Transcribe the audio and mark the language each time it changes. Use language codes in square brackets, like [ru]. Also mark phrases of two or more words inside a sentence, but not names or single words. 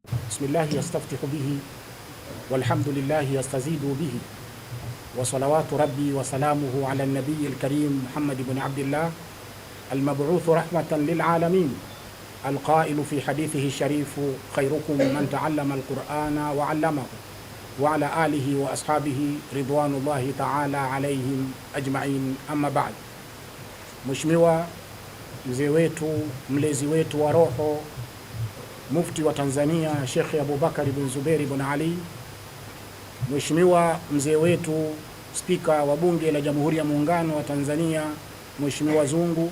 [ar] بسم الله يستفتح به والحمد لله يستزيد به وصلوات ربي وسلامه على نبيه الكريم محمد بن عبد الله المبعوث رحمة للعالمين القائل في حديثه الشريف خيركم من تعلم القرآن وعلمه وعلى آله وأصحابه رضوان الله تعالى عليهم أجمعين، أما بعد. [sw] Mheshimiwa mzee wetu, mlezi wetu wa roho, mufti wa Tanzania Sheikh Abubakar ibn Zuberi ibn Ali, Mheshimiwa mzee wetu spika wa bunge la Jamhuri ya Muungano wa Tanzania Mheshimiwa Zungu,